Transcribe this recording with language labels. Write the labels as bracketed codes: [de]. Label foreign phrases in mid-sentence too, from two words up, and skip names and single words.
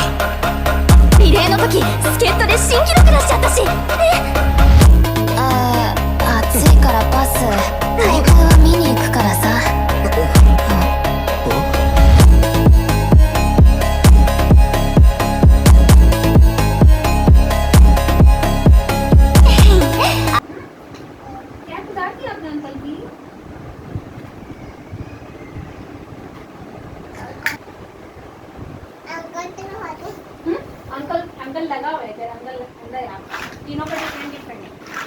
[ja] リレーの時助っ人で新記録出しちゃったし。暑いからパス。大会は見に行くからさ。 [hi] क्या गुजार दिया आपने अंकल की? अंकल अंकल लगा हुआ है इधर, अंकल अंदर है आप तीनों का [en] different different [hi] है।